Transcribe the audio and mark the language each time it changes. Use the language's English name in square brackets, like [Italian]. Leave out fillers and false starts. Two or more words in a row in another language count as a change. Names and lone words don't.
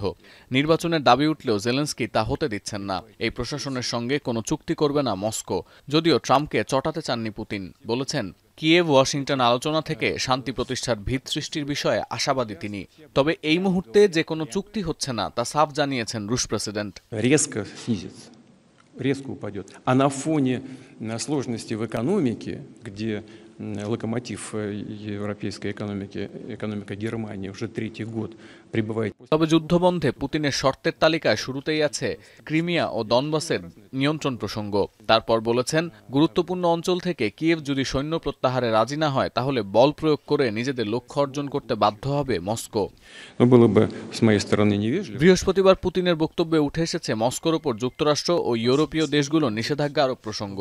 [Bangla] নির্বাচনের দাবি উঠলেও জেলেনস্কি তা হতে দিচ্ছেন না। এই প্রশাসনের সঙ্গে কোনো চুক্তি করবে না মস্কো। যদিও ট্রাম্পকে চটাতে চাননি পুতিন। বলেছেন কিয়েভ ওয়াশিংটন আলোচনা থেকে শান্তি প্রতিষ্ঠার ভিত সৃষ্টির বিষয়ে আশাবাদী তিনি। তবে এই মুহূর্তে যে কোনো চুক্তি হচ্ছে না তা সাফ জানিয়েছেন রুশ প্রেসিডেন্ট। [Russian] Резко упадет. А на фоне сложностей в экономике, где локомотив европейской экономики, экономика Германии уже третий год пребывает. [Bangla] তবে যুদ্ধবন্ধে পুতিনের শর্তের তালিকায় শুরুতেই আছে ক্রিমিয়া ও দনবাসের নিয়ন্ত্রণ প্রসঙ্গ। তারপর বলেছেন, গুরুত্বপূর্ণ অঞ্চল থেকে কিয়েভ যদি সৈন্য প্রত্যাহারে রাজি না হয়, তাহলে বল প্রয়োগ করে নিজেদের লক্ষ্য অর্জন করতে বাধ্য হবে মস্কো। বৃহস্পতিবার পুতিনের বক্তব্যে উঠে এসেছে মস্কোর ওপর যুক্তরাষ্ট্র ও ইউরোপীয় দেশগুলোর নিষেধাজ্ঞা আরোপ প্রসঙ্গ।